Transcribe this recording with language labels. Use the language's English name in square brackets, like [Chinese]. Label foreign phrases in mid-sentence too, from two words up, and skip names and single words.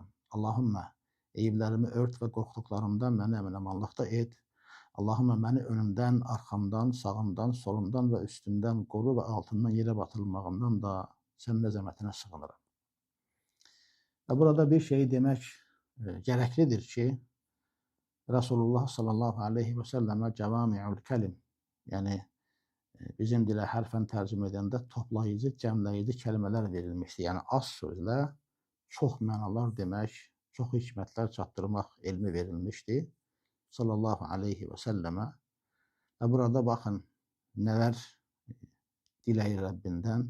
[Azerbaijani] Allahumma, eyiblərimi ört və qorxduqlarımdan məni əmin-amanlıqda et. Allahumma, məni önümdən, arxamdan, sağımdan, solumdan və üstümdən qoru və altından yerə batırılmağımdan da sənin əzəmətinə sığınıram. Və burada bir şey demək gərəklidir ki, Resulullah [Arabic] صلى الله عليه وسلم جوامع الكلم, [Azerbaijani] yani bizim dilə hərfən tərcümə edəndə toplayıcı, cəmləyici kəlmələr verilmişdi. Yəni az sözlə çox mənalar demək, çox hikmətlər çatdırmaq elmi verilmişdi [Arabic] صلى الله عليه وسلم. [Azerbaijani] Və burada baxın nələr diləyir Rəbbindən.